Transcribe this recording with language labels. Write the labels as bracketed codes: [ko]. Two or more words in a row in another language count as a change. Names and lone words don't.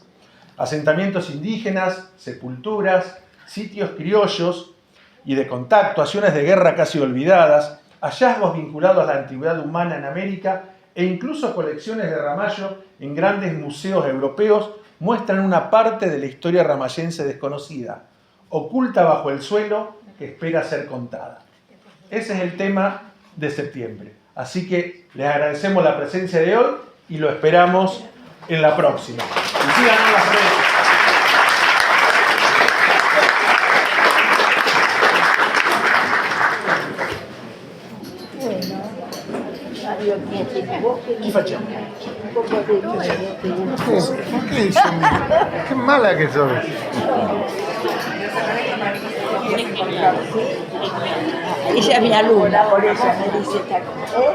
[es] Asentamientos indígenas, sepulturas, sitios criollos y de contacto, acciones de guerra casi olvidadas, hallazgos vinculados a la antigüedad humana en América e incluso colecciones de Ramallo en grandes museos europeos muestran una parte de la historia ramallense desconocida, oculta bajo el suelo que espera ser contada. Ese es el tema de septiembre. Así que les agradecemos la presencia de hoy y lo esperamos en la próxima. Y síganos en las redes. [it] Chi facciamo? Perché insomma? Che mala che sono! [es] Ella es mi alumna, por eso me dice